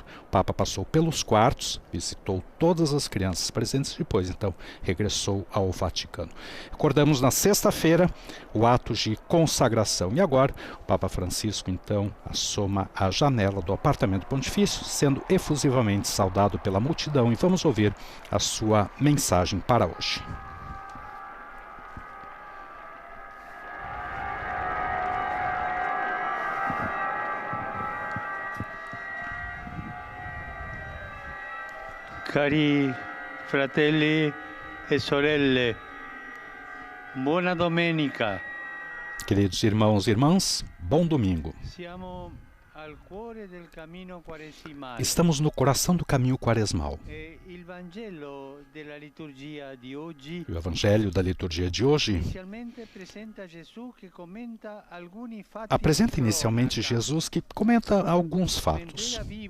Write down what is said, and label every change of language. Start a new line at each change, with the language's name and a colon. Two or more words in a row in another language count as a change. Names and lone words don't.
Portuguese: O Papa passou pelos quartos, visitou todas as crianças presentes e depois, então, regressou ao Vaticano. Recordamos na sexta-feira o ato de consagração. E agora, o Papa Francisco, então, assoma a janela do apartamento pontifício, sendo efusivamente saudado pela multidão. E vamos ouvir a sua mensagem para hoje.
Italian: Cari fratelli e sorelle, buona domenica.
Portuguese: Queridos irmãos e irmãs, bom domingo. Estamos no coração do caminho quaresmal. E o Evangelho da liturgia de hoje apresenta inicialmente Jesus, que comenta alguns fatos.